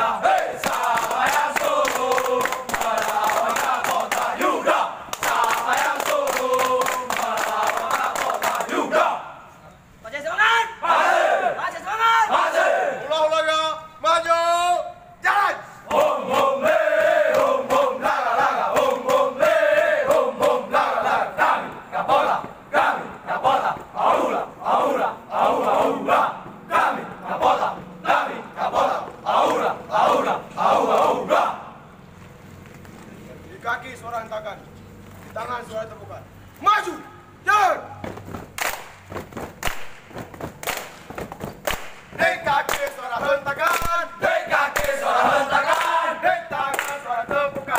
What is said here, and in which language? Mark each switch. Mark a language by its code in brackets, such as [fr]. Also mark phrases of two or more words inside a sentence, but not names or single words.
[id] Hei, siapa yang suruh melawan Kapota juga? Siapa yang suruh melawan Kapota juga? Baca semangat! Maju! Baca semangat! Maju! Ulah-ulah ya, maju, jalan. Hum hum le, hum hum laga laga, hum hum le, hum hum laga laga. Kami Kapota, aula, aula, aula, aula. Kami Kapota, aula, aula, aula, aula. Di kaki suara hentakan, di tangan suara tepukan. Maju, jalan. Di kaki suara hentakan, Di kaki suara hentakan, di tangan suara tepukan.